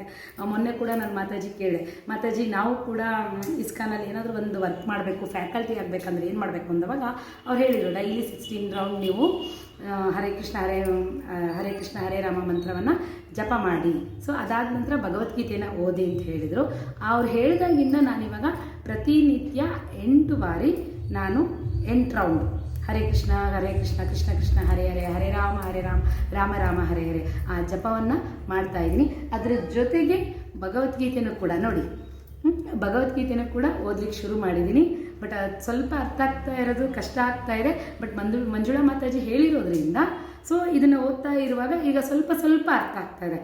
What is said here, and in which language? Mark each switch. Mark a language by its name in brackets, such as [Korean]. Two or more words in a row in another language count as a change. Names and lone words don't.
[Kannada] ಮೊನ್ನೆ ಕೂಡ ನಾನು ಮಾತಾಜಿ ಕೇಳಿದೆ, ಮಾತಾಜಿ ನಾವು ಕೂಡ ಇಸ್ಕಾನಲ್ಲಿ ಏನಾದರೂ ಒಂದು ವರ್ಕ್ ಮಾಡಬೇಕು, ಫ್ಯಾಕಲ್ಟಿ ಆಗಬೇಕಂದ್ರೆ ಏನು ಮಾಡಬೇಕು ಅಂದವಾಗ ಅವ್ರು ಹೇಳಿದರು, [English] daily 16 round [Kannada] ನೀವು ಹರೇ ಕೃಷ್ಣ ಹರೇ ರಾಮ ಮಂತ್ರವನ್ನು ಜಪ ಮಾಡಿ. ಸೊ ಅದಾದ ನಂತರ ಭಗವದ್ಗೀತೆಯನ್ನು ಓದಿ ಅಂತ ಹೇಳಿದರು. ಅವ್ರು ಹೇಳಿದಾಗಿಂದ ನಾನಿವಾಗ ಪ್ರತಿನಿತ್ಯ 8 ಬಾರಿ ನಾನು 8 ರೌಂಡ್ ಹರೇ ಕೃಷ್ಣ ಕೃಷ್ಣ ಕೃಷ್ಣ ಹರೇ ಹರೇ ಹರೇ ರಾಮ ರಾಮ ರಾಮ ಹರೇ ಹರೇ ಆ ಜಪವನ್ನು ಮಾಡ್ತಾ ಇದ್ದೀನಿ. ಅದರ ಜೊತೆಗೆ ಭಗವದ್ಗೀತೆನೂ ಕೂಡ ನೋಡಿ, ಭಗವದ್ಗೀತೆನೂ ಕೂಡ ಓದಲಿಕ್ಕೆ ಶುರು ಮಾಡಿದ್ದೀನಿ. ಬಟ್ ಅದು ಸ್ವಲ್ಪ ಅರ್ಥ ಆಗ್ತಾ ಇರೋದು ಕಷ್ಟ ಆಗ್ತಾ ಇದೆ. ಬಟ್ ಮಂಜುಳಾ ಮಾತಾಜಿ ಹೇಳಿರೋದ್ರಿಂದ ಸೊ ಇದನ್ನು ಓದ್ತಾ ಇರುವಾಗ ಈಗ ಸ್ವಲ್ಪ ಅರ್ಥ ಆಗ್ತಾ ಇದೆ.